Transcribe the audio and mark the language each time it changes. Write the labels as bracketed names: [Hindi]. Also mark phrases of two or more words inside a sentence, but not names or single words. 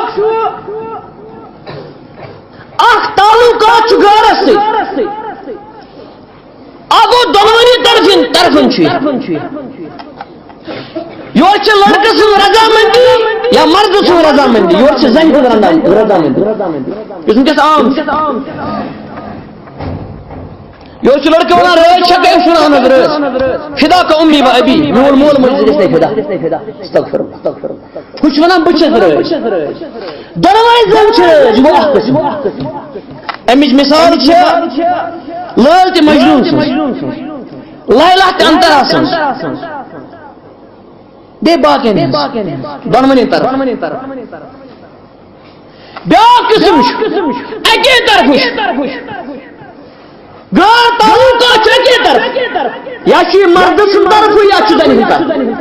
[Kashmiri] اکھ تعلقات چھُ گارس سۭتۍ اگو دۄنوٕنی طرفن چھُ یور چھِ لڑکہٕ سٕنٛز رضامندی یا مرد سٕنٛز رضامندی یور چھِ زنہِ ہٕنٛز رضامندی یُس وٕنکٮ۪س عام چھُ یور چھُ لڑکہٕ ونان رٲژ چھکھ أمِس چھُ ونان رٲژ [Arabic] فدا کا امی و ابی [Kashmiri] میون مول موج گژھِ نہٕ فدا [Arabic] استغفر ہُہ [Kashmiri] چھُ ونان بہٕ چھَس رٲژ دۄنوَے زَن چھِ رٲژ گوٚو اکھ قٕسم امِچ مِثال چھِ لٲل تہِ مجنوٗن سٕنٛز لیلا تہِ انترا سٕنٛز بیٚیہِ باقین دۄنوٕنی طرف بیٛاکھ قٕسم چھُ اَکے طرفہٕ غٲر تعلقات چھِ اَکے طرف یا چھُ یہِ مردٕ سٕنٛدِ طرفہٕ یا چھُ زنہِ ہٕنٛدِ طرفہٕ